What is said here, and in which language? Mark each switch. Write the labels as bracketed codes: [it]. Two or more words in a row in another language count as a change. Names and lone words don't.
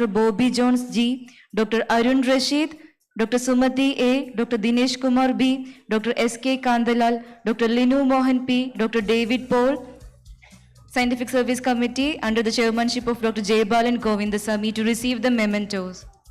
[en] Bobby Jones G, Dr. Arun Rashid, Dr. Sumati A, Dr. Dinesh Kumar B, Dr. SK Kandalal, Dr. Linu Mohan P, Dr. David Paul, Scientific Service Committee under the chairmanship of Dr. Jayabalan Govindasamy to receive the mementos.